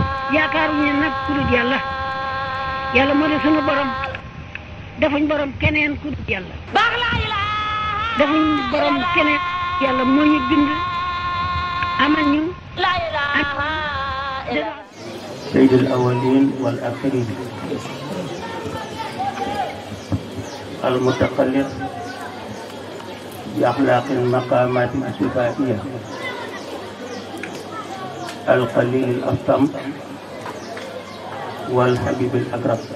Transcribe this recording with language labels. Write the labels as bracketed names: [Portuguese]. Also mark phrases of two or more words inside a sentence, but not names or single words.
[Wolof] yaakaaruñu nag ku dul yàlla yàlla moo di sunu borom defuñ borom keneen ku dul yàlla defuñ borom keneen yàlla moo ñu bind amal ñu [Arabic] سيد الأولين والآخرين المتخلق بأخلاق المقامات الصفاتية القليل الأصم والحبيب الأقرب